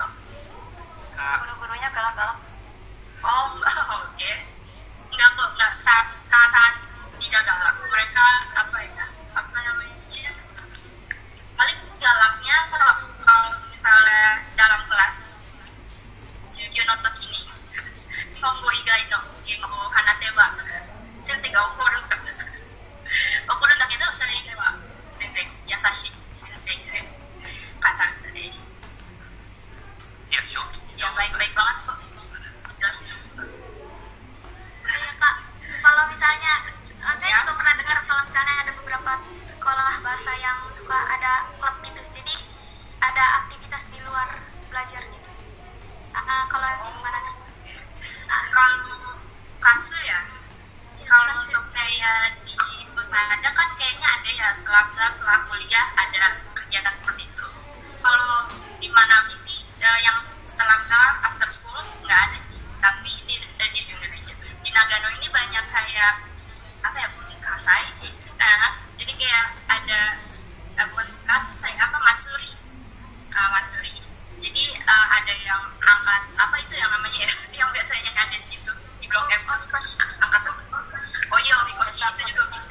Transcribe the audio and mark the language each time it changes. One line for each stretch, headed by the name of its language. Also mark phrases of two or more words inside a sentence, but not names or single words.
Indonesian: Guru-gurunya galak-galak. Oh, oke. Enggak kok, sangat-sangat tidak galak. Mereka paling galaknya kalau misalnya dalam kelas
Japanese: 授業の時に日本語以外の言語話せば先生が怒るんだけど、それ以外は全然優しい先生方です。いや、
Indonesian: baik banget kok. Jelas. Kak, kalau misalnya saya juga pernah dengar kalau misalnya ada beberapa sekolah bahasa yang suka ada klub gitu, jadi ada aktivitas di luar belajar gitu. Kalau gimana? Kalau katsu ya, kalau untuk kayak di Hosada kan kayaknya ada ya, setelah kuliah ada kegiatan seperti itu. Kalau di Manabi sih yang setelah
English: after school
Indonesian: nggak ada sih, tapi di Indonesia di Nagano ini banyak kayak bunkasai, jadi kayak ada
Japanese: 文化祭祭り,
Indonesian: jadi ada yang angkat itu yang namanya ya, yang biasanya ada gitu di Blok M, angkat omikoshi itu juga bisa.